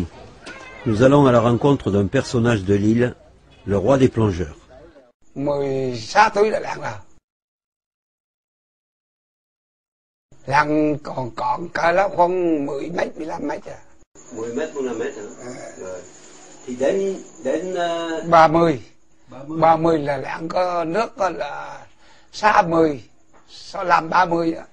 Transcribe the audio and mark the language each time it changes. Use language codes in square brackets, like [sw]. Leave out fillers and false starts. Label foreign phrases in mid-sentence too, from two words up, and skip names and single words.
[fr] Nous allons à la rencontre d'un personnage de l'île, le roi des plongeurs. [vi] 16 tuổi là lặn rồi. Lặn còn cỡ lớp khoảng 10 mét, 15 mét à. 10 mét, 15 mét hả? Rồi. Thì đến 30 là lặn có nước có là 60, 65, 30 á.